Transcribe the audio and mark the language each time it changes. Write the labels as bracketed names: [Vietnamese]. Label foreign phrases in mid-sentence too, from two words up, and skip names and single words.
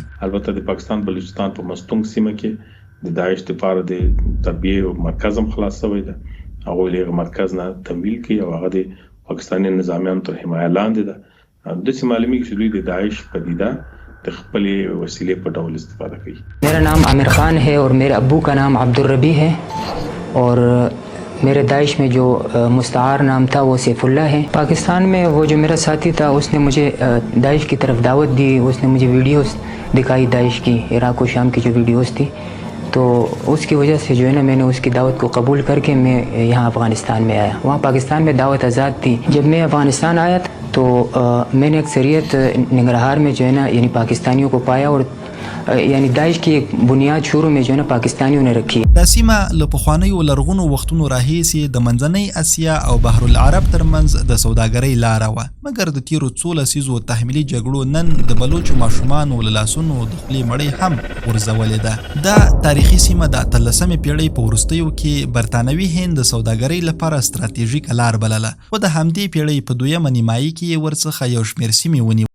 [Pashto] البته د پاکستان بلوچستان په مستند سیمه کې د داعش لپاره د تربیه مرکز هم خلاص شوی ده. هغه له مرکز نه تمویل کوي او هغه د پاکستانی نظامیان تر حمایت لاندې ده. د سیمه عالمي کې دوی د داعش پدیده د خپل وسیلې په ډول استفاده کوي. [Urdu] میرا نام عامر خان ہے اور میرے ابو کا نام عبدالربی ہے اور میرے داعش میں جو مستعار نام تھا وہ سیف اللہ ہے. پاکستان میں وہ جو میرا ساتھی تھا اس نے مجھے داعش کی طرف دعوت دی، اس نے مجھے ویڈیوز دکھائی داعش کی، عراق اور شام کی جو ویڈیوز تھی، تو اس کی وجہ سے جو ہے نا میں نے اس کی دعوت کو قبول کر کے میں یہاں افغانستان میں آیا. وہاں پاکستان میں دعوت آزاد تھی. جب میں افغانستان آیا تو میں نے اکثریت ننگرہار میں جو ہے نا یعنی پاکستانیوں کو پایا اور یعنی داعش کی ایک بنیاد شروع میں جو ہے نا پاکستانیوں نے رکھی. [Pashto] دا سیمه له پخوانیو لرغونو وختونو راهیسې د منځنۍ اسیا او بحر العرب ترمنځ د سوداګرۍ لاره وه، مګر د تیرو څو لسیزو تحمیلي جګړو نن د بلوچو ماشومانو له لاسونو د خولې مړۍ هم غورځولې ده. دا تاریخي سیمه د 18مې پیړۍ په وروستیو کې برتانوي هند د سوداګرۍ لپاره ستراتیژیکه لار بلله، خو د همدې پیړۍ په 2مه نیمایي کې یې ورڅخه یو شمېر سیمې ونیولې